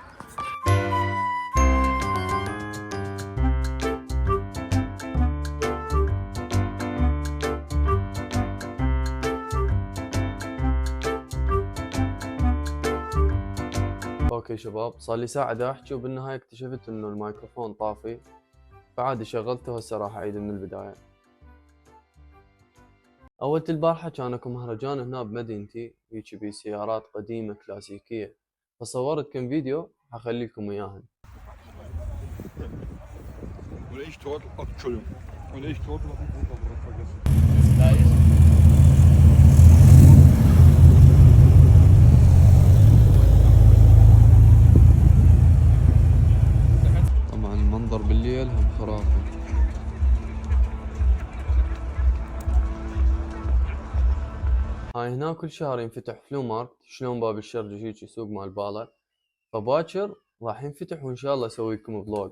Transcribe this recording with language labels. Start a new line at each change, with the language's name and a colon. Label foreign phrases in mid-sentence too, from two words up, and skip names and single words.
Arabic: اوكي شباب، صار لي ساعة دا احكي، وبالنهاية اكتشفت انه الميكروفون طافي، فعادي شغلته. هسه راح اعيد من البداية. اول البارحة كان اكو مهرجان هنا بمدينتي، هيجي بيه سيارات قديمة كلاسيكية، فصورت كم فيديو حخليكم اياهن.
German: Und ich Trottel, ach, Entschuldigung. Und ich Trottel hab ein Butterbrot vergessen.
Arabic: طبعا المنظر بالليل هم خرافي. هاي هنا كل شهر ينفتح
English: flea market,
Arabic: شلون باب الشرجي هيجي سوق مال بالا، فباكر راح ينفتح وان شاء الله اسوي لكم فلوج.